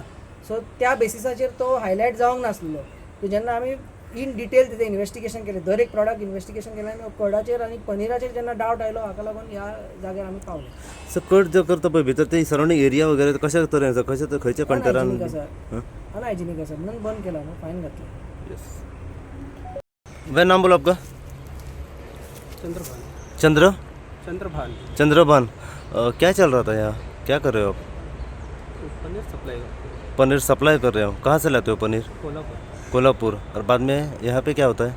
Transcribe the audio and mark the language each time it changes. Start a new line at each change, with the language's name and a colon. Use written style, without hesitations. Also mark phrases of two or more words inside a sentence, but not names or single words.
Konkani: सो त्या बेसिसाचेर तो हायलायट जावंक नासलेलो. सो जेन्ना आमी
English: in detail
Konkani: तिथे इन्वेस्टिगेशन केलें, दर एक
English: product investigation
Konkani: केलें आनी कडाचेर आनी पनिराचेर जेन्ना डावट आयलो हाका लागून ह्या जाग्यार आमी पावले. सर कट जो करता पळय भितर ते
English: surrounding area
Konkani: वगैरे कशा तरेन आसा, खंयच्या कंटेनरान अनहायजिनीक आसा म्हणून बंद केला न्हू, फायन घातला.
Hindi: वह नाम बोलो आपका. चंद्रभान. क्या चल रहा था यहाँ, क्या कर रहे हो आप. पनीर सप्लाई कर रहे हो. कहाँ से लाते हो पनीर. कोल्हापुर. और बाद में यहाँ पे क्या होता है.